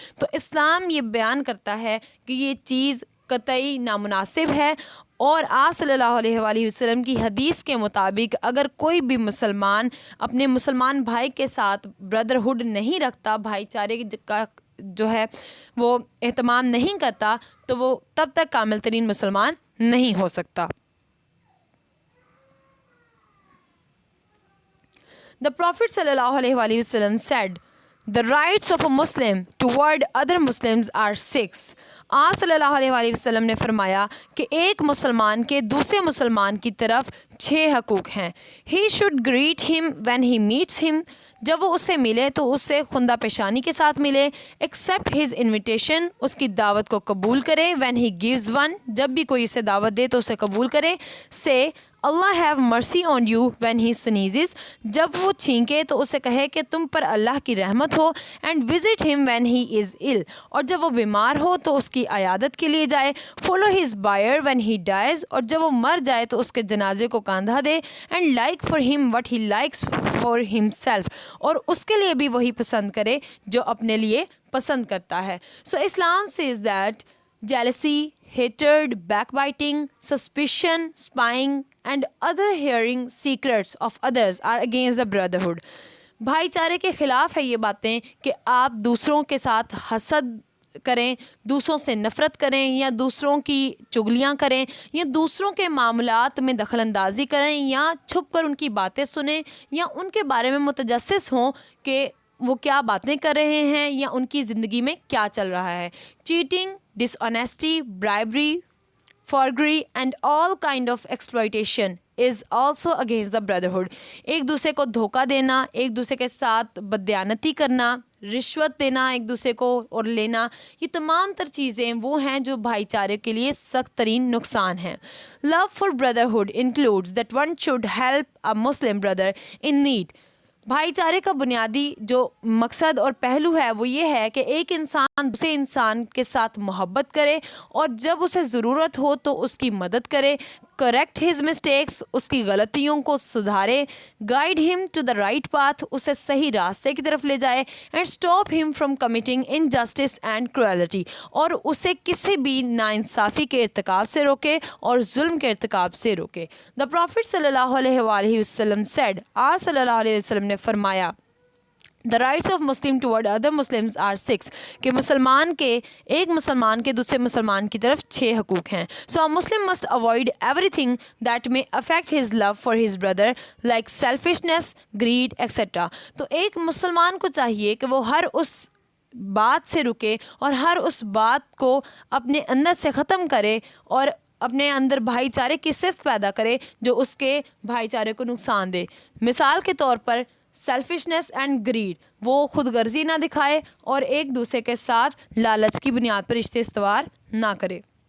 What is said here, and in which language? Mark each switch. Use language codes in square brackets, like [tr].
[ur] تو اسلام یہ بیان کرتا ہے کہ یہ چیز قطعی نامناسب ہے، اور آپ صلی اللہ علیہ وسلم کی حدیث کے مطابق اگر کوئی بھی مسلمان اپنے مسلمان بھائی کے ساتھ بردرہڈ نہیں رکھتا، بھائی چارے کا جو ہے وہ اہتمام نہیں کرتا، تو وہ تب تک کامل ترین مسلمان نہیں ہو سکتا. [en] The Prophet sallallahu alaihi wasallam said, The rights of a Muslim toward other Muslims are 6. [ur] آپ صلی اللہ علیہ وسلم نے فرمایا کہ ایک مسلمان کے دوسرے مسلمان کی طرف 6 حقوق ہیں. [en] He should greet him when he meets him. [ur] جب وہ اسے ملے تو اس سے خندہ پیشانی کے ساتھ ملے. [en] Accept his invitation. [ur] اس کی دعوت کو قبول کرے. [en] When he gives one. [ur] جب بھی کوئی اسے دعوت دے تو اسے قبول کرے. [en] Say, Allah have mercy on you when he sneezes. [ur] جب وہ چھینکے تو اسے کہے کہ تم پر اللہ کی رحمت ہو. [en] And visit him when he is ill. [ur] اور جب وہ بیمار ہو تو اس کی عیادت کے لیے جائے. [en] Follow his bier when he dies. [ur] اور جب وہ مر جائے تو اس کے جنازے کو کاندھا دے. [en] And like for him what he likes for himself. [ur] اور اس کے لیے بھی وہی پسند کرے جو اپنے لیے پسند کرتا ہے. [en] So Islam says that jealousy, hatred, backbiting, suspicion, spying and other hearing secrets of others are against the brotherhood. [ur] بھائی چارے کے خلاف ہے یہ باتیں کہ آپ دوسروں کے ساتھ حسد کریں، دوسروں سے نفرت کریں، یا دوسروں کی چغلیاں کریں، یا دوسروں کے معاملات میں دخل اندازی کریں، یا چھپ کر ان کی باتیں سنیں، یا ان کے بارے میں متجسس ہوں کہ وہ کیا باتیں کر رہے ہیں یا ان کی زندگی میں کیا چل رہا ہے. [en] Cheating, dishonesty, bribery, forgery and all kind of exploitation is also against the brotherhood. [ur] ایک دوسرے کو دھوکہ دینا، ایک دوسرے کے ساتھ بددیانتی کرنا، رشوت دینا ایک دوسرے کو اور لینا، یہ تمام تر چیزیں وہ ہیں جو بھائی چارے کے لیے سخت ترین نقصان ہیں. [en] Love for brotherhood includes that one should help a Muslim brother in need. [ur] بھائی چارے کا بنیادی جو مقصد اور پہلو ہے وہ یہ ہے کہ ایک انسان دوسرے انسان کے ساتھ محبت کرے اور جب اسے ضرورت ہو تو اس کی مدد کرے. [en] correct his mistakes, [ur] اس کی غلطیوں کو سدھارے. [en] guide him to the right path, [ur] اسے صحیح راستے کی طرف لے جائے. [en] and stop them from committing injustice and cruelty, [ur] اور اسے کسی بھی ناانصافی کے ارتکاب سے روکے اور ظلم کے ارتکاب سے روکے. [en] the prophet [ur] صلی اللہ علیہ وآلہ وسلم سیڈ، آپ صلی اللہ علیہ وسلم نے فرمایا [en] The rights of Muslim toward other Muslims are 6. [ur] کہ مسلمان کے ایک مسلمان کے دوسرے مسلمان کی طرف 6 حقوق ہیں. [en] So a Muslim must avoid everything that may affect his love for his brother like selfishness, greed, etc. [ur] تو ایک مسلمان کو چاہیے کہ وہ ہر اس بات سے رکے اور ہر اس بات کو اپنے اندر سے ختم کرے اور اپنے اندر بھائی چارے کی صفت پیدا کرے جو اس کے بھائی چارے کو نقصان دے. مثال کے طور پر [en] selfishness and greed, [ur] وہ خود غرضی نہ دکھائے اور ایک دوسرے کے ساتھ لالچ کی بنیاد پر رشتے استوار نہ کرے.